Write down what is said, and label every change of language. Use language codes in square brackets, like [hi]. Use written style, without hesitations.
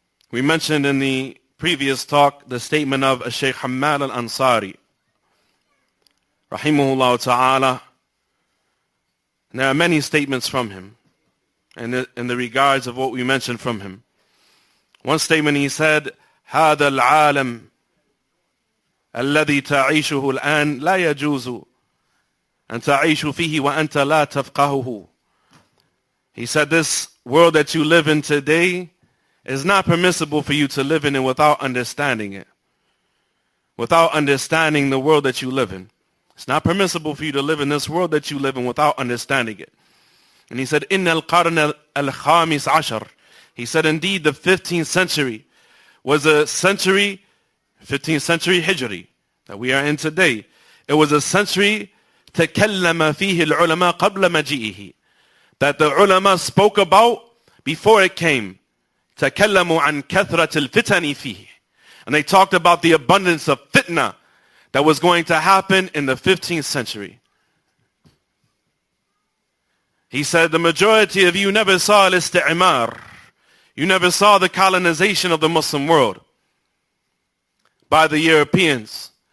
[en] We mentioned in the previous talk the statement of Shaykh Hamad al-Ansari, rahimahullah ta'ala. And there are many statements from him in the regards of what we mentioned from him. One statement he said, [ar] هذا العالم الذي تعيشه الآن لا يجوز أن تعيش فيه وأنت لا تفقهه. [en] He said, this world that you live in today is not permissible for you to live in it without understanding it. Without understanding the world that you live in. It's not permissible for you to live in this world that you live in without understanding it. And he said, [ar] إن القرن الخامس عشر. [en] He said, indeed, the 15th century was a century, 15th century Hijri, that we are in today. It was a century [ar] تكلم فيه العلماء قبل مجيئه, [en] that the ulama spoke about before it came. [ar] تكلموا عن كثرة الفتن فيه. [en] And they talked about the abundance of fitna that was going to happen in the 15th century. He said, the majority of you never saw al-isti'mar. You never saw the colonization of the Muslim world by the Europeans.